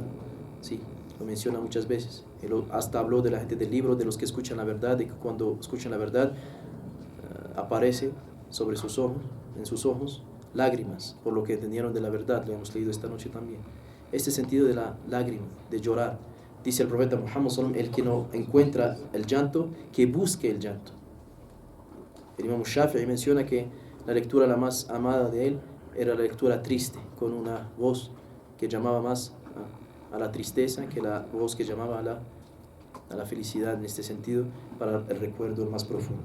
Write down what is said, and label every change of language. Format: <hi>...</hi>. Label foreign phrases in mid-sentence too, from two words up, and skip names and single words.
<es>Sí, lo menciona muchas veces. Él hasta habló de la gente del libro, de los que escuchan la verdad, de que cuando escuchan la verdad aparece sobre sus ojos, en sus ojos, lágrimas por lo que entendieron de la verdad. Lo hemos leído esta noche también. Este sentido de la lágrima, de llorar. Dice el profeta Muhammad</es> <ar>صلى الله عليه وسلم:</ar> <es>el que no encuentra el llanto, que busque el llanto. El Imam Shafi'i menciona que la lectura la más amada de él era la lectura triste, con una voz que llamaba más a la tristeza que la voz que llamaba a la felicidad, en este sentido, para el recuerdo más profundo.</es>